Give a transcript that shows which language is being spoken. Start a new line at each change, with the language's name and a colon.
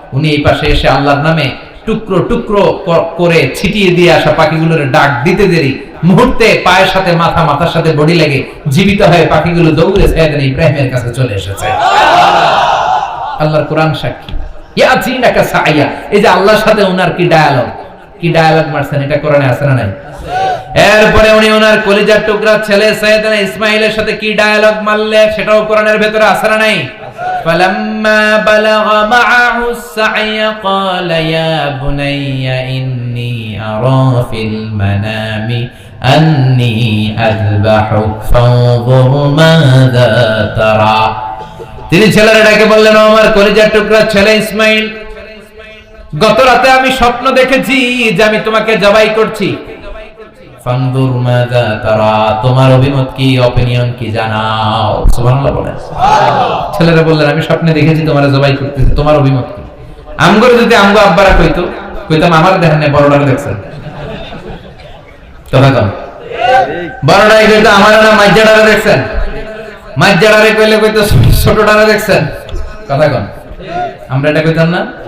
Bangla: উনি এই পাশে এসে আল্লাহর নামে টুকরো টুকরো করে ছিটিয়ে দিয়ে আসা পাখিগুলোর ডাক দিতে দেরি মুহূর্তে পায়ের সাথে মাথা, মাথার সাথে বডি লেগে জীবিত হয়ে পাখিগুলো দৌড়ে সাইয়েদনা ইব্রাহিমের কাছে চলে এসেছে। আল্লাহর কোরআন সাক্ষী। ইয়াতিনাকা সায়া, এই যে আল্লাহর সাথে ওনার কি ডায়ালগ মারছেন, এটা কোরআনে আছে না নাই? এরপরে উনি ওনার কলিজার টুকরা ছেলে সাইয়েদনা ইসমাঈলের সাথে কি ডায়ালগ মারলে, সেটাও কোরআনের ভেতরে আছে না নাই?
Arabic: فلما بلغ معه السعي قال يا بني إني أرى في المنام أني أذبحك فانظر ماذا ترى।
Bangla: তিনি ছেলের ডাকে বললেন, আমার কলিজার টুকরা ছেলে ইসমাঈল, গত রাতে আমি স্বপ্ন দেখেছি যে আমি তোমাকে জবাই করছি। ফানদুর মাযা তারা, তোমার অভিমত কি, অপিনিয়ন কি জানাও। সুবহানাল্লাহ বলেন। ছেলেরা বললেন, আমি স্বপ্নে দেখেছি তোমারে জবাই করতেছি, তোমার অভিমত কি? আমগরে যদি আমগো আব্বারা কইতাম আমার দেখেন না, বড়ডারে দেখছেন কথা কম, বড়ডারে কইতো আমার না মাইজাডারে দেখছেন, মাইজাডারে কইতো ছোটডারে দেখছেন কথা কম। আমরা এটা কইতাম না?